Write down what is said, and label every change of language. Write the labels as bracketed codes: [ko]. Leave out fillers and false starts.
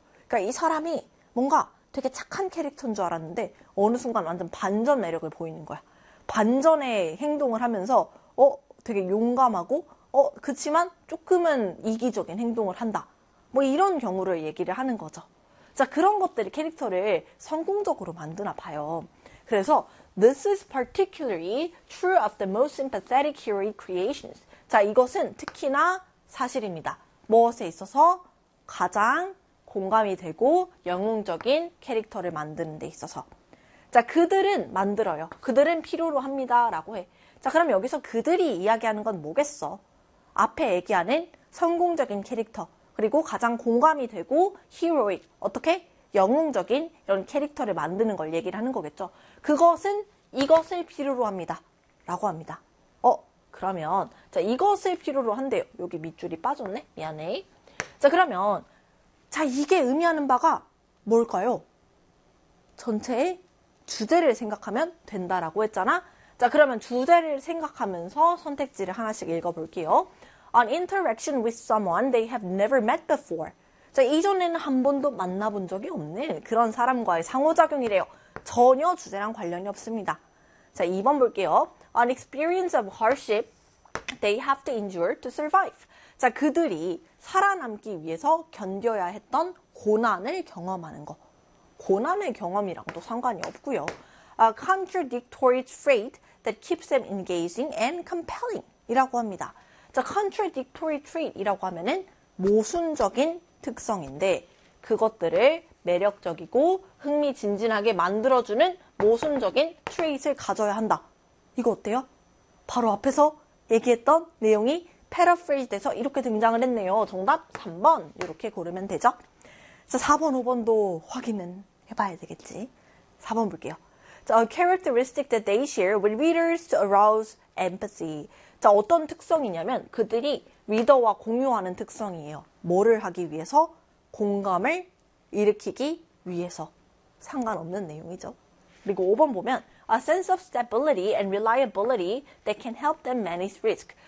[ko] 그러니까 이 사람이 뭔가 되게 착한 캐릭터인 줄 알았는데 어느 순간 완전 반전 매력을 보이는 거야. 반전의 행동을 하면서 되게 용감하고 그치만 조금은 이기적인 행동을 한다. 뭐 이런 경우를 얘기를 하는 거죠. 자, 그런 것들이 캐릭터를 성공적으로 만드나 봐요. 그래서 [en] this is particularly true of the most sympathetic hero creations. [ko] 자, 이것은 특히나 사실입니다. 무엇에 있어서 가장 공감이 되고 영웅적인 캐릭터를 만드는 데 있어서. 자, 그들은 만들어요. 그들은 필요로 합니다. 라고 해. 자, 그럼 여기서 그들이 이야기하는 건 뭐겠어? 앞에 얘기하는 성공적인 캐릭터. 그리고 가장 공감이 되고 heroic, 어떻게? 영웅적인 이런 캐릭터를 만드는 걸 얘기를 하는 거겠죠. 그것은 이것을 필요로 합니다. 라고 합니다. 그러면 자 이것을 필요로 한대요. 여기 밑줄이 빠졌네. 미안해. 자 그러면 자 이게 의미하는 바가 뭘까요? 전체의 주제를 생각하면 된다라고 했잖아. 자 그러면 주제를 생각하면서 선택지를 하나씩 읽어볼게요. [en] An interaction with someone they have never met before. [ko] 자, 이전에는 한 번도 만나본 적이 없는 그런 사람과의 상호작용이래요. 전혀 주제랑 관련이 없습니다. 자, 2번 볼게요. [en] An experience of hardship they have to endure to survive. [ko] 자, 그들이 살아남기 위해서 견뎌야 했던 고난을 경험하는 거. 고난의 경험이랑도 상관이 없고요. [en] A contradictory trait that keeps them engaging and compelling [ko] 이라고 합니다. 자, contradictory trait이라고 하면은 모순적인 특성인데 그것들을 매력적이고 흥미진진하게 만들어주는 모순적인 trait을 가져야 한다. 이거 어때요? 바로 앞에서 얘기했던 내용이 paraphrased돼서 이렇게 등장을 했네요. 정답 3번 이렇게 고르면 되죠. 자, 4번, 5번도 확인은 해봐야 되겠지. 4번 볼게요. [en] 자, a characteristic that they share with readers to arouse empathy. [ko] 자, 어떤 특성이냐면 그들이 리더와 공유하는 특성이에요. 뭐를 하기 위해서? 공감을 일으키기 위해서. 상관없는 내용이죠. 그리고 5번 보면 [en] A sense of stability and reliability that can help them manage risk.